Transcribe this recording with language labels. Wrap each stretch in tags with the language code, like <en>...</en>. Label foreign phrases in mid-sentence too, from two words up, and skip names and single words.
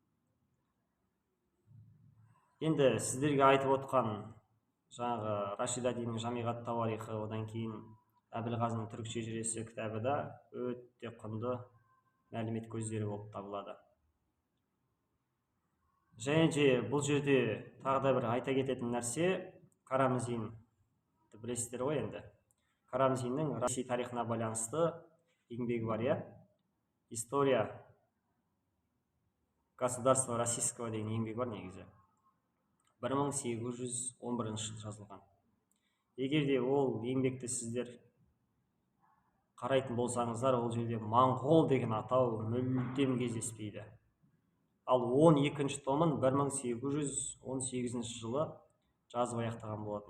<kk>Енді сіздерге айтып отқан жаңағы Рашид ад-Диннің Жамиғат Тауарихы, одан кейін Әбілғазының түрік шежіресі кітабы да өте құнды мәлімет көздері болып табылады. Және де бұл жерде тағы да бір айта кететін нәрсе, Карамзинді білесіздер ғой енді. Карамзиннің Ресей тарихына байланысты еңбегі бар, иә? История государства российского деген еңбегі бар негізі. 1811 жылы жазылған. Егер де ол еңбекті сіздер қарайтын болсаңыздар, ол жерде моңғол деген атау мүлдем кездеспейді. Ал 12-ші томын 1818 жылы жазып аяқтаған болатын.</kk>